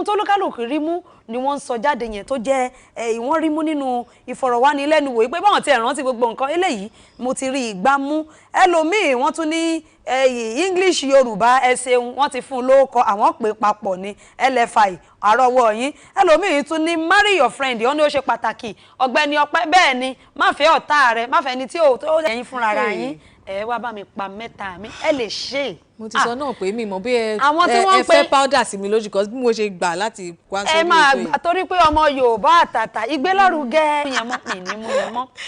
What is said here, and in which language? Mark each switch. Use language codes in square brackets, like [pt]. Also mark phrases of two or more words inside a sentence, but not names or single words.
[yo] tó lókàlùkù rí mú ni wọ́n ń sọ jáde yẹn tó jẹ́ ìwọ́n rí mú nínú ìfọ̀rọ̀wánilẹ́nuwò pé báwọn ti rántí gbogbo nǹkan eléyìí mo ti rí ìgbà mú ẹlòmíì wọ́n tún ní English Yorùbá ẹ ṣeun wọ́n ti fún un lóókọ àwọn pè papọ̀ ní LFI àrọ́wọ́ yín ẹlòmíì tún ní [en] marry your friend [yo] ó ní ó ṣe pàtàkì ọ̀gbẹ́ni Ọpẹ́ bẹ́ẹ̀ ni má fẹ́ ọ̀tá rẹ má fẹ́ ẹni tí ó ẹ̀yin fúnra ra yín ẹ wá bá mi pa mẹ́ta mi ẹ lè ṣe. mo ti sọ náà pé mi mọ̀ bí ẹ fẹ́ powder sí mi lójú kan bí mo ṣe gbà láti wá sórí ètò yìí. ẹ máa gbà torí pé ọmọ Yorùbá àtàtà ìgbélárugẹ yẹn mọ́ mi ní mú yẹn mọ́.